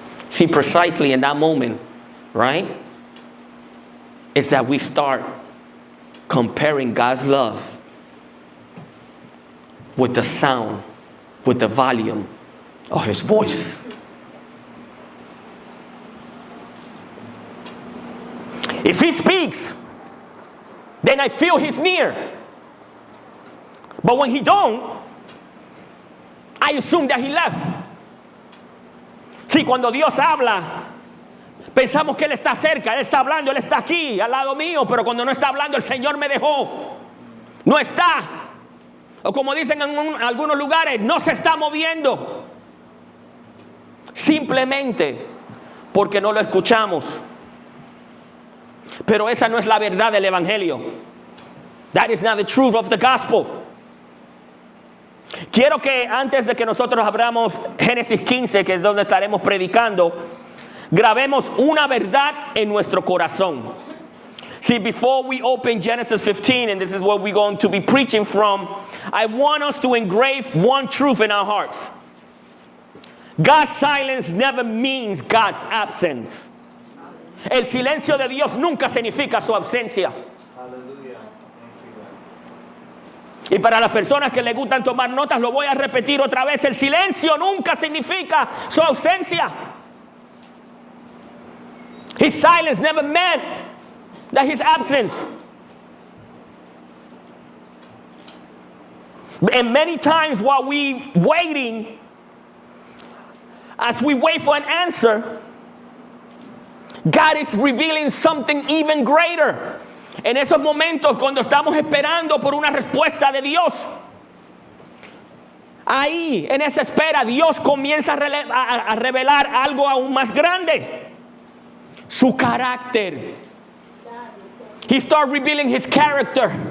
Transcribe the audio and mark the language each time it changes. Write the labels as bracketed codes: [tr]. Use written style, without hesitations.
[en] See, precisely in that moment, right, is that we start comparing God's love with the sound, with the volume of His voice. If He speaks, then I feel He's near. But when He don't, I assume that He left. [es] Sí, cuando Dios habla, Pensamos que Él está cerca, Él está hablando, Él está aquí, al lado mío, pero cuando no está hablando, el Señor me dejó. No está. O como dicen en algunos lugares, no se está moviendo. Simplemente porque no lo escuchamos. Pero esa no es la verdad del Evangelio. [en] That is not the truth of the gospel. [es] Quiero que antes de que nosotros abramos Génesis 15, que es donde estaremos predicando, grabemos una verdad en nuestro corazón. [en] See, before we open Genesis 15, and this is what we're going to be preaching from, I want us to engrave one truth in our hearts. God's silence never means God's absence. [es] El silencio de Dios nunca significa su ausencia. Y para las personas que les gustan tomar notas, lo voy a repetir otra vez. El silencio nunca significa su ausencia. [en] His silence never meant that his absence. And many times while we waiting, as we wait for an answer, God is revealing something even greater. [es] En esos momentos cuando estamos esperando por una respuesta de Dios, ahí en esa espera Dios comienza a revelar algo aún más grande. Su carácter. [en] He started revealing his character.